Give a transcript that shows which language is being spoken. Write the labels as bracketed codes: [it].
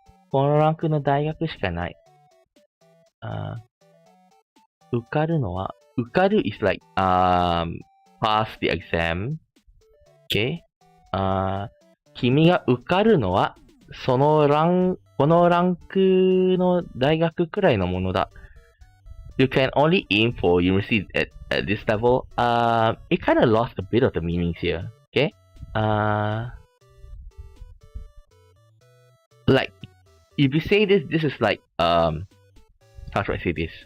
[ja] このランクの大学しかない。受かるのは、受かる [en] is like, pass the exam. Okay? [ja] 君が受かるのは、このランクの大学くらいのものだ。 [en] You can only aim for university at this level. It kind of lost a bit of the meanings here. Okay? Like, if you say this is like, how should I say this?